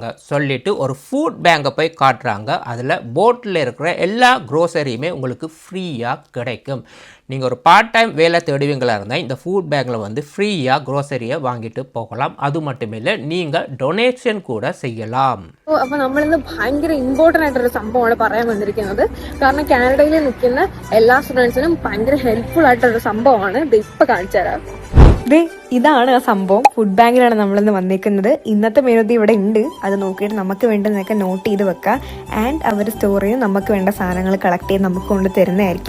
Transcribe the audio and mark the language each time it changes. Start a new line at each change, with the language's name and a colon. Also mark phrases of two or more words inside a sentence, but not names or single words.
Tamil: சொல்லிவிட்டு ஒரு
English: food bank
Tamil: போய் காட்டுறாங்க. அதில் போட்டில் இருக்கிற எல்லா க்ரோசரியுமே உங்களுக்கு ஃப்ரீயாக கிடைக்கும். நீங்கள் ஒரு
English: part time
Tamil: வேலை தேடுவீங்களா இருந்தால் இந்த
English: food bank
Tamil: வந்து ஃப்ரீயாக க்ரோசரியை வாங்கிட்டு போகலாம். அது மட்டும் இல்லை, நீங்கள் டொனேஷன் கூட செய்யலாம்.
Malayalam: അപ്പോൾ നമ്മളിന്ന് ഭയങ്കര ഇമ്പോർട്ടന്റ് ആയിട്ടൊരു സംഭവമാണ് പറയാൻ വന്നിരിക്കുന്നത്. കാരണം കാനഡയിൽ നിൽക്കുന്ന എല്ലാ സ്റ്റുഡൻസിനും ഭയങ്കര ഹെൽപ്ഫുൾ ആയിട്ടൊരു സംഭവമാണ് ഇത് ഇപ്പൊ കാണിച്ചു തരാം. ഇതാണ് ആ സംഭവം.
English: food bank
Malayalam: നമ്മളിന്ന് വന്നിരിക്കുന്നത്. ഇന്നത്തെ മെനുതി ഇവിടെ ഉണ്ട്. അത് നോക്കിയിട്ട് നമുക്ക് വേണ്ടതൊക്കെ നോട്ട് ചെയ്ത് വെക്കാം. ആൻഡ് അവർ സ്റ്റോർ ചെയ്ത് നമുക്ക് വേണ്ട സാധനങ്ങൾ കളക്ട് ചെയ്ത് നമുക്ക് കൊണ്ട് തരുന്നതായിരിക്കും.